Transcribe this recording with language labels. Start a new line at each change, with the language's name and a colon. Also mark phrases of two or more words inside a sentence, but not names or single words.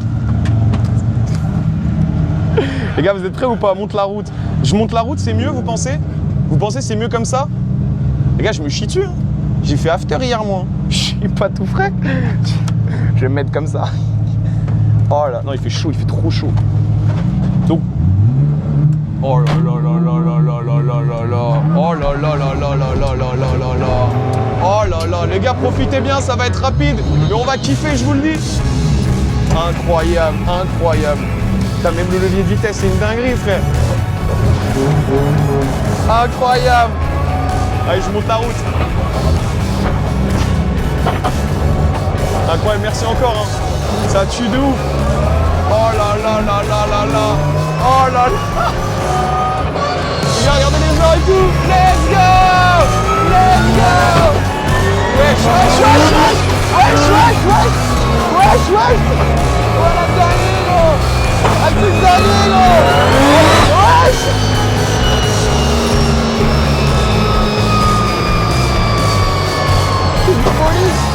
French: Les gars, vous êtes prêts ou pas? Monte la route. Je monte la route, c'est mieux, vous pensez? Vous pensez c'est mieux comme ça? Les gars, je me chie dessus, hein. J'ai fait after hier, moi. Je suis pas tout frais. Je vais me mettre comme ça. Oh là, non, il fait chaud, il fait trop chaud. Donc... Oh là là là là là là là là là là. Oh là là là là là là là là là là. Oh là là, les gars, profitez bien, ça va être rapide. Mais on va kiffer, je vous le dis. Incroyable, incroyable. Putain, même le levier de vitesse, c'est une dinguerie, frère. Incroyable. Allez, je monte la route. Incroyable, merci encore, hein. Ça tue de ouf. Oh là là là là là là. Oh là là. Les gars, regardez les gens et tout.
English: Let's go. Let's go.
French: Wesh, wesh, wesh, wesh. Wesh, wesh, wesh. Wesh, wesh. Oh la dinguerie, gros. La petite dinguerie, gros. Wesh. C'est une folie.